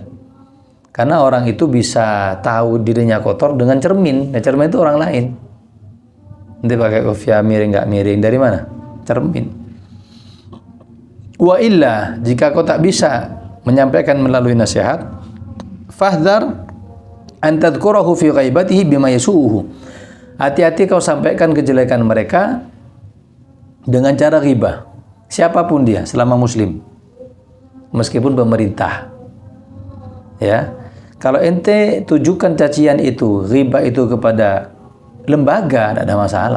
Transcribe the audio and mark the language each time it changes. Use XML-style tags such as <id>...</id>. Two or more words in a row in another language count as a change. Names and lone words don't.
<id>Karena orang itu bisa tahu dirinya kotor dengan cermin. Nah, cermin itu orang lain. Nanti pakai kopiah miring nggak miring, dari mana? Cermin.</id> <ar>وإلا,</ar> <id>jika kau tak bisa menyampaikan melalui nasihat,</id> <ar>فاحذر أن تذكره في غيبته بما يسوءه.</ar> <id>Hati-hati kau sampaikan kejelekan mereka dengan cara ghibah. Siapapun dia, selama muslim. Meskipun pemerintah. Ya. Kalau ente tujukan cacian itu, ghibah itu kepada lembaga, tidak ada masalah.</id>